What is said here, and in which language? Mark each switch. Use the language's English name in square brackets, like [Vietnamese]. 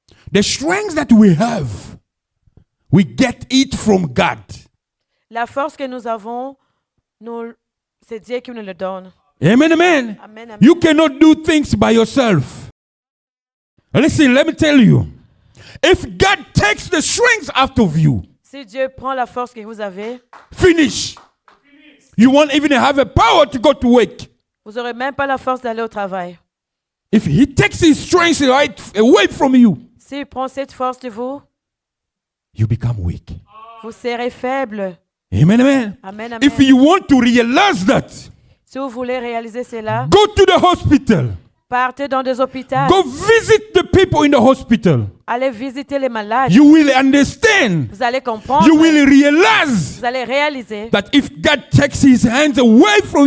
[English] The strength that we have, we get it from God. [French] La force que nous avons, c'est Dieu qui nous le donne. [English] Amen, amen. [French] Amen, amen. [English] You cannot do things by yourself. Listen, let me tell you. If God takes the strength out of you, [French] Si Dieu prend la force que vous avez, [English] finish. You won't even have a power to go to work. [French] vous n'aurez même pas la force d'aller au travail. [English] If he takes his strength right away from you, [French] S'il prend cette force de vous, [English] you become weak. [French] vous serez faible. [English] Amen, amen. [French] Amen, amen. [English] If you want to realize that, [French] Si vous voulez réaliser cela, [English] go to the hospital. [French] partez dans des hôpitaux. [English] Go visit the people in the hospital. [French] Allez visiter les malades. [English] You will understand. [French] Vous allez comprendre. [English] You will realize [French] Vous allez réaliser. [English] that if God takes his hands away from